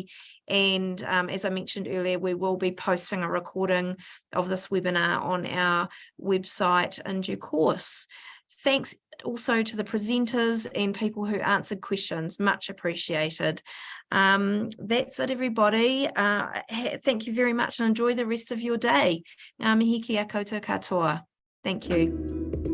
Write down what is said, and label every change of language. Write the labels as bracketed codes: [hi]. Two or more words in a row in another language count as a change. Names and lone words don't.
[en] And as I mentioned earlier, we will be posting a recording of this webinar on our website in due course. Thanks also to the presenters and people who answered questions, much appreciated. That's it, everybody. Thank you very much and enjoy the rest of your day. [mi] Ngā mihi ki a koutou katoa. [en] Thank you.